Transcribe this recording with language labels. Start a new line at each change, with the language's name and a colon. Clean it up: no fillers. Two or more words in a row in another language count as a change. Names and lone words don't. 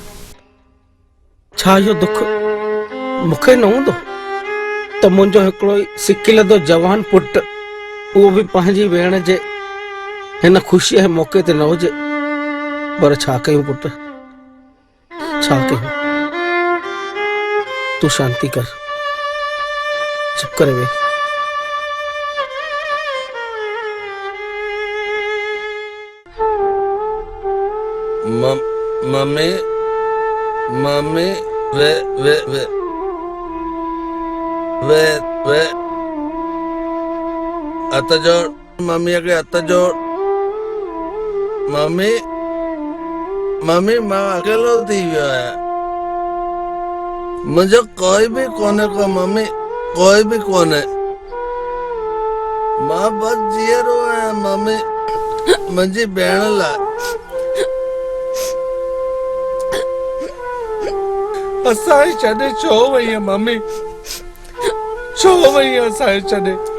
Sindhi: छा इहो दुख मूंखे न हूंदो त मुंहिंजो हिकिड़ो ई सिकिलंदो जवान पुट उहो बि पंहिंजी भेण जे हिन ख़ुशीअ जे मौक़े ते न हुजे। पर छा कयूं पुट, छा कयूं? तूं शांति कर, चुप करे वे। मम्मी मम्मी वे वे वे वे वे हथ जोड़, मम्मी के हथ जोड़। मम्मी मम्मी मां अकेलो थी वियो आहियां। मुंहिंजो कोई बि कोन्हे को मम्मी, कोई बि कोन्हे। मां बस जीअरो आहियां मम्मी, मुंहिंजी भेण लाइ। असांखे छॾे छो वई आहे मम्मी? छो वई आहे असांखे छॾे?